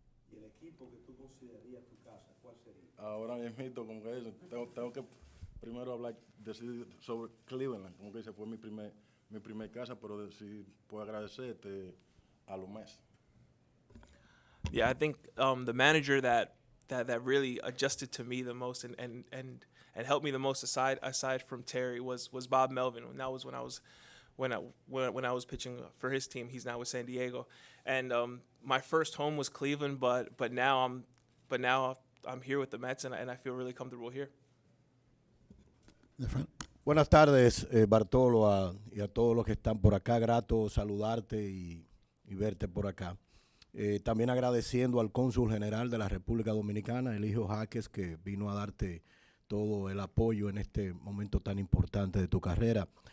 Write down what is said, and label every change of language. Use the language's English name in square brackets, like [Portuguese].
[Spanish] ¿Y el equipo que tú considerarías tu casa, cuál sería? Ahora mismo, como que tengo que primero decir sobre Cleveland, como que ese fue mi primer casa, pero sí puedo agradecerte a los Mets. [English] Yeah, I think the manager that really adjusted to me the most and helped me the most aside from Terry was Bob Melvin. And that was when I was pitching for his team. He's now with San Diego, and my first home was Cleveland, but now I'm here with the Mets, and I feel really comfortable here. In the front. [Spanish] Buenas tardes, Bartolo, y a todos los que están por acá. Grato saludarte y verte por acá. También agradeciendo al cónsul general de la República Dominicana, Eligio Jaques, que vino a darte todo el apoyo en este momento tan importante de tu carrera.